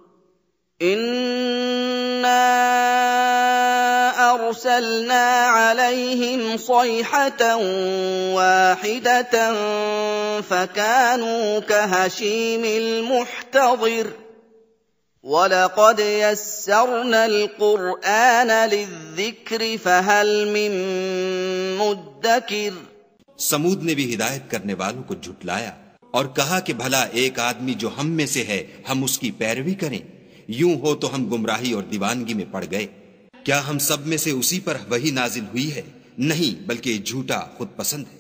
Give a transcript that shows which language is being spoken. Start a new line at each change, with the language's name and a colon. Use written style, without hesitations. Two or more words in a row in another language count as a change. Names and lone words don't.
Arabic: إنا أرسلنا عليهم صيحة واحدة فكانوا كهشيم المحتظر ولقد يسرنا القرآن للذكر فهل من مدكر.
Urdu: ثمود نے بھی ہدایت کرنے والوں کو جھٹلایا اور کہا کہ بھلا ایک آدمی جو ہم میں سے ہے ہم اس کی پیروی کریں. یوں ہو تو ہم گمراہی اور دیوانگی میں پڑ گئے. کیا ہم سب میں سے اسی پر وحی نازل ہوئی ہے؟ نہیں، بلکہ جھوٹا خود پسند ہے.